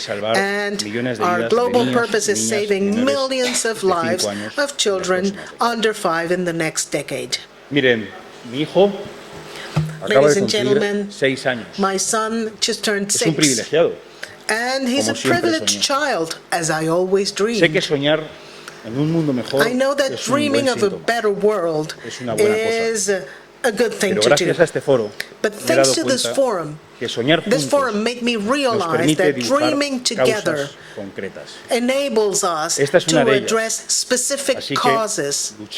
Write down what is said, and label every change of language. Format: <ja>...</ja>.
<en>And our global purpose is saving millions of lives of children under 5 in the next decade.</en> <es>Miren, mi hijo</es> <en>Ladies and gentlemen, my son just turned 6.</en> <es>Es un privilegiado.</es> <en>And he's a privileged child, as I always dream.</en> <es>Sé que soñar en un mundo mejor</es> <en>I know that dreaming of a better world is a good thing to do. But thanks to this forum made me realize that dreaming together enables us to address specific causes.</en>